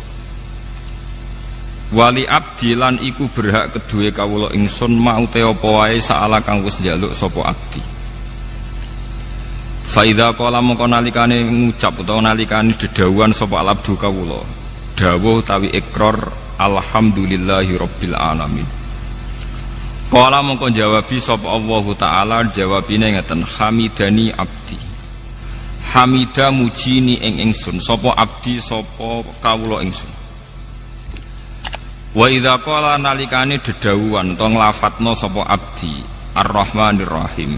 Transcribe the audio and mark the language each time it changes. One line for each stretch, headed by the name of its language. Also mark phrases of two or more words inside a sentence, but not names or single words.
Arabic: ولعبدي
Javanese: lan iku berhak kedue kawula ingsun mau te apa wae saala kang wis njaluk sapa abdi.
Arabic: فإذا قال
Javanese: mongko nalikane ngucap utawa nalikane dedawuhan sapa abdu kawula dawuh tawi ikrar
Arabic: الحمد لله رب العالمين.
Javanese: Qala mongko jawabi sapa Allah taala jawabine ngeten
Arabic: حمدني عبدي.
Javanese: Hamida mujini ing ingsun sapa abdi sapa kawula ingsun.
Arabic: وإذا قال
Javanese: nalikane dedawuhan utawa nglafatna sapa abdi
Arabic: الرحمن الرحيم.